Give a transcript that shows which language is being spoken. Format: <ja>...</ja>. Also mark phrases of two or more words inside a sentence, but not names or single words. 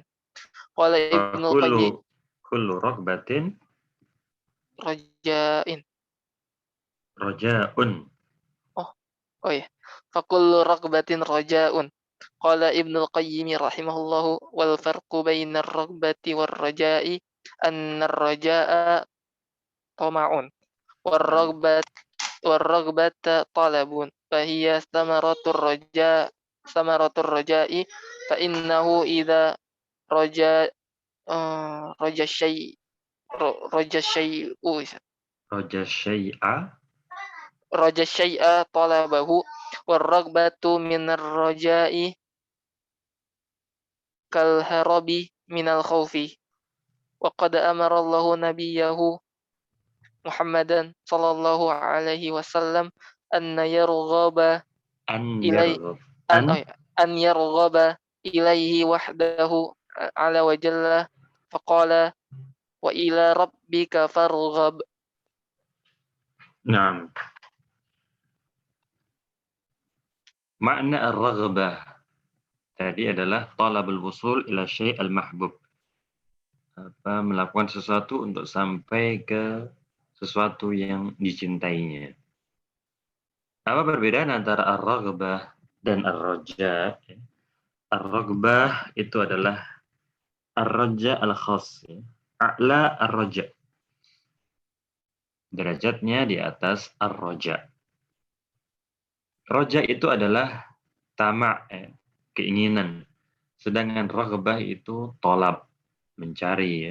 <ar>قال ابن القيم كل رغبة raja'in. raja'un. Oh ya. فكل رغبة رجاء. قال ابن القيم رحمه الله والفرق بين الرغبة والرجاء أن الرجاء طمع والرغبة طلب فهي ثمرة الرجاء فإنه إذا رجا رجا شيء' رجا شيئا طلبه والرغبة من الرجاء كالهرب من الخوف وقد أمر الله نبيه محمدا صلى الله عليه وسلم أن يرغب إليه وحده عز وجل فقال وإلى ربك فارغب. Naam.</ar> <id>Makna ar-raghbah tadi adalah</id> <ar>طلب الوصول إلى الشيء المحبوب.</ar> <id>Melakukan sesuatu untuk sampai ke sesuatu yang dicintainya. Apa perbedaan antara ar-raghbah dan ar-raja? Ar-raghbah itu adalah</id> <ar>الرجاء الخاص أعلى الرجاء.</ar> <id>Derajatnya di atas ar-raja. Raja itu adalah tama', keinginan. Sedangkan raghbah itu tolab, mencari, ya.</id>